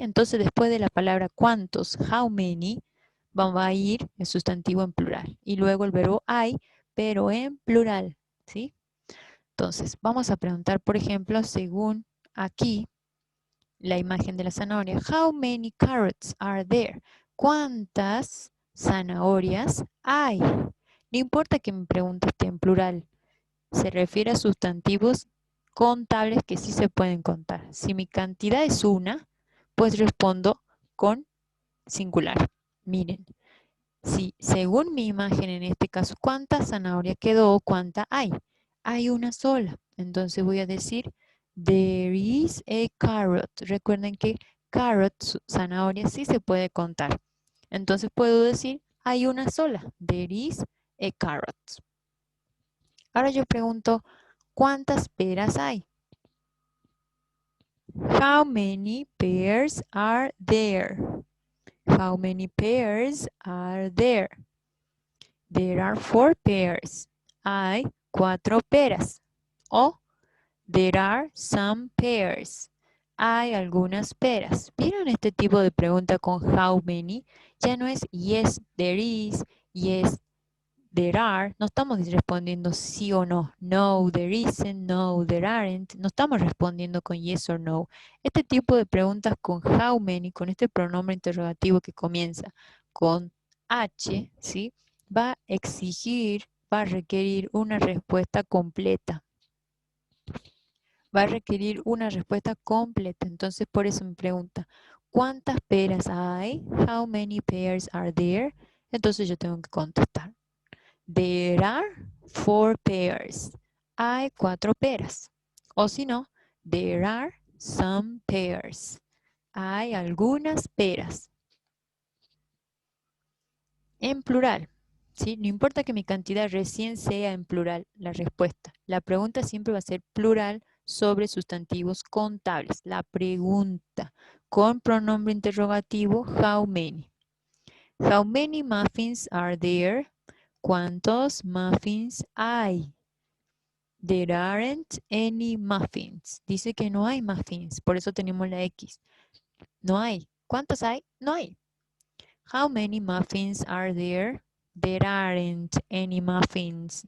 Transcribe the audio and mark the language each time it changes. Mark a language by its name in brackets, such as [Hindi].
[Spanish] Entonces, después de la palabra cuántos, [English] how many, [Spanish] va a ir el sustantivo en plural. Y luego el verbo hay, pero en plural. ¿Sí? Entonces, vamos a preguntar, por ejemplo, según aquí, la imagen de la zanahoria. [English] How many carrots are there? [Spanish] ¿Cuántas zanahorias hay? No importa que me pregunte esté en plural. Se refiere a sustantivos contables que sí se pueden contar. Si mi cantidad es una, pues respondo con singular. Miren, si según mi imagen en este caso, ¿cuánta zanahoria quedó o cuánta hay? Hay una sola. Entonces voy a decir, [English] there is a carrot. [Spanish] Recuerden que carrot, zanahoria, sí se puede contar. Entonces puedo decir, hay una sola. [English] There is a carrot. [Spanish] Ahora yo pregunto, ¿cuántas peras hay? [English] How many pears are there? How many pears are there? There are 4 pears. [Spanish] Hay 4 peras. [English] O there are some pears. [Spanish] Hay algunas peras. ¿Vieron este tipo de pregunta con [English] how many? [Spanish] Ya no es [English] yes, there is, yes, there are. [Spanish] No estamos respondiendo sí o no. [English] No, there isn't, no, there aren't. [Spanish] No estamos respondiendo con [English] yes or no. [Spanish] Este tipo de preguntas con [English] how many, [Spanish] con este pronombre interrogativo que comienza con H, ¿sí? Va a exigir, va a requerir una respuesta completa. Va a requerir una respuesta completa. Entonces, por eso me pregunta, ¿cuántas peras hay? [English] How many pears are there? [Spanish] Entonces yo tengo que contestar. [English] There are 4 pears. Hay 4 peras. O si no, there are some pears. [Spanish] Hay algunas peras. En plural. ¿Sí? No importa que mi cantidad recién sea en plural la respuesta. La pregunta siempre va a ser plural sobre sustantivos contables. La pregunta con pronombre interrogativo, [English] how many. How many muffins are there? [Spanish] ¿Cuántos muffins hay? [English] There aren't any muffins. [Spanish] Dice que no hay muffins, por eso tenemos la X. No hay. ¿Cuántos hay? No hay. [English] How many muffins are there? There aren't any muffins.